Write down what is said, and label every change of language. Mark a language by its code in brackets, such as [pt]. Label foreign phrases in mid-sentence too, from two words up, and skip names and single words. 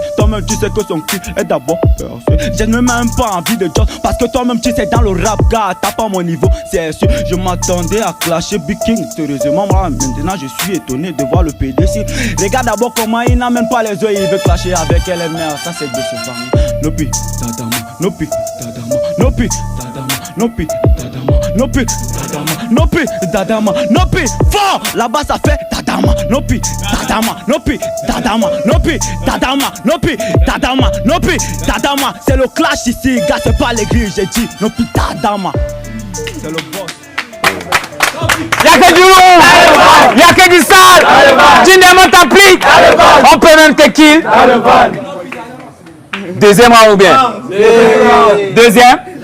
[fr] Toi-même tu sais que son cul est d'abord percé. Je n'ai même pas envie de job parce que toi-même tu sais dans le rap, gars, t'as pas mon niveau, c'est sûr. Je m'attendais à clasher Big King. Heureusement, moi, maintenant je suis étonné de voir le PDC. Regarde d'abord comment il n'a même pas les yeux, il veut clasher avec LMR. Ça c'est décevant. Nopi, dadama, nopi, dadama, nopi, dadama, nopi, dadama, nopi, dadama, nopi, dadama, nopi. Fort là-bas ça fait dadama, nopi, dadama, nopi, dadama, nopi, dadama, nopi, dadama, nopi, dadama. C'est le clash ici, gars, c'est pas l'église, j'ai dit nopi, dadama. C'est le boss. Y'a que du lourd, y'a que du sale, tu démontes ta plique, on peut même te kill. Deuxième round ou bien? Deuxième?